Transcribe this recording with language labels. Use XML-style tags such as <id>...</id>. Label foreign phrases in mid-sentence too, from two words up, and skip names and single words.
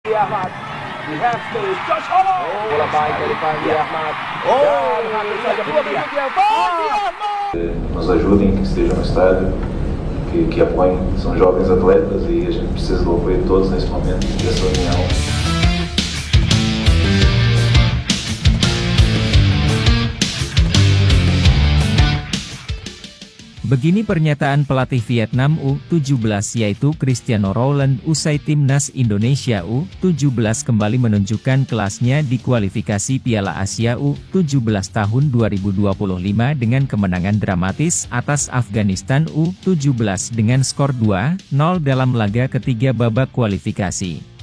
<en>Ahmad. Di have space. Josh Hollow.</en> <id>Bola baik dari Fandi Ahmad. Dan hampir saja peluang berikutnya. Fandi Ahmad.</id> <pt>Nos ajudem, que estejam no estádio, que apoiem. São jovens atletas e a gente precisa do apoio de todos nesse momento, dessa união.</pt> <id>Begini pernyataan pelatih Vietnam U17 yaitu Cristiano Ronaldo usai timnas Indonesia U17 kembali menunjukkan kelasnya di kualifikasi Piala Asia U17 tahun 2025 dengan kemenangan dramatis atas Afghanistan U17 dengan skor 2-0 dalam laga ketiga babak kualifikasi.</id>